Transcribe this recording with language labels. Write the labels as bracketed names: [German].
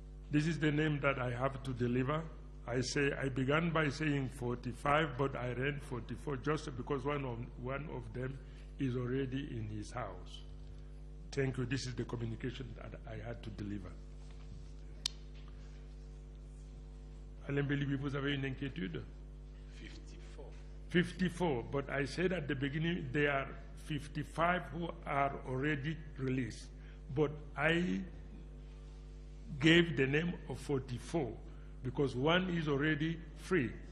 [English] This is the name that I have to deliver. I began by saying 45, but I read 44 just because one of them is already in his house. Thank you. This is the communication that I had to deliver. [French] Alain Belibi, vous avez une inquiétude? [English] 54. 54, but I said at the beginning there are 55 who are already released. But I gave the name of 44 because one is already free.